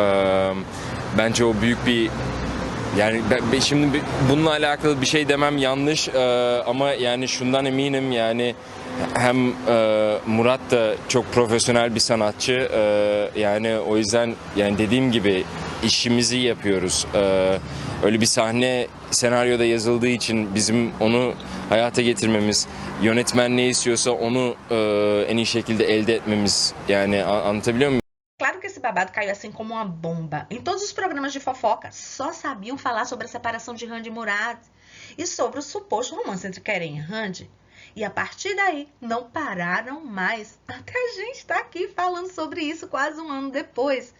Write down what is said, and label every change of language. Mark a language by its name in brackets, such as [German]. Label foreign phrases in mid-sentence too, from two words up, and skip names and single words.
[Turkish] Bence o büyük bir yani şimdi bununla alakalı bir şey demem yanlış ama yani şundan eminim yani hem Murat da çok profesyonel bir sanatçı yani o yüzden yani dediğim gibi işimizi yapıyoruz. Öyle bir sahne senaryoda yazıldığı için bizim onu hayata getirmemiz, yönetmen ne istiyorsa onu en iyi şekilde elde etmemiz yani anlatabiliyor muyum? [Portuguese] Claro que esse babado caiu assim como uma bomba. Em todos os programas de fofoca, só sabiam falar sobre a separação de Randy e Murat e sobre o suposto romance entre Kerem e Randy. E a partir daí, não pararam mais. Até a gente está aqui falando sobre isso quase um ano depois.